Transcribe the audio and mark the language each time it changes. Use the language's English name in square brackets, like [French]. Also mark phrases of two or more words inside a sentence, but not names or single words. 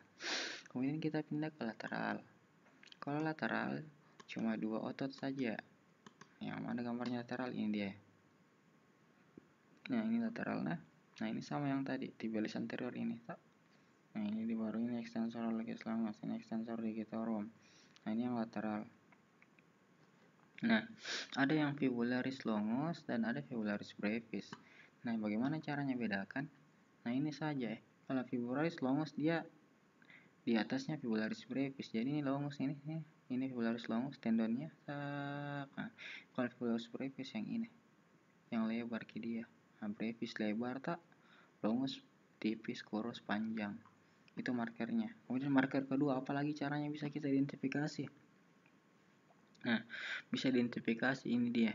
[Indonesian] Kemudian kita pindah ke lateral. Kalau lateral cuma 2 otot saja. Yang mana gambarnya lateral, ini dia. Nah, ini lateral. Nah, ini sama yang tadi, tibialis anterior ini tak. Nah, ini di baru ini extensor hallucis longus, ini extensor digitorum. Nah, ini yang lateral. Nah, ada yang fibularis longus dan ada fibularis brevis. Nah, bagaimana caranya bedakan? Nah, ini saja ya. Kalau fibularis longus dia di atasnya fibularis brevis. Jadi ini longus ini fibularis longus tendonnya. Nah, kalau fibularis brevis yang ini, yang lebar ke dia. Nah, brevis lebar tak, longus tipis, kurus, panjang. Itu markernya. Kemudian marker kedua, apalagi caranya bisa kita identifikasi? Nah, bisa identifikasi ini dia.